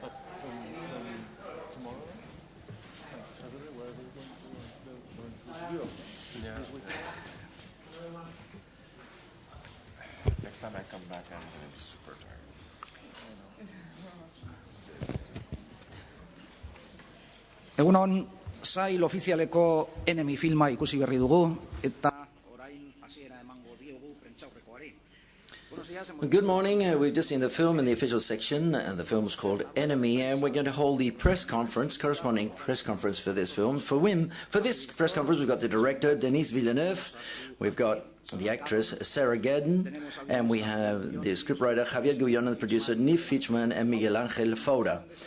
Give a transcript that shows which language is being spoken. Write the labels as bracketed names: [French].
[English] Tomorrow, Saturday, where are we going to Europe? Yeah. Next time I come back, I'm going to be super tired. [Basque] Egunon, sail ofizialeko Enemy filma ikusi berri dugu, eta orain hasiera emango diogu prentsaurrekoari. [English] Good morning. We've just seen the film in the official section, and the film is called Enemy, and we're going to hold the press conference, corresponding press conference for this film. For this press conference, we've got the director, Denis Villeneuve, we've got the actress, Sarah Gadon, and we have the scriptwriter, Javier Guillon, and the producer, Nif Fichman and Miguel Angel Fouda.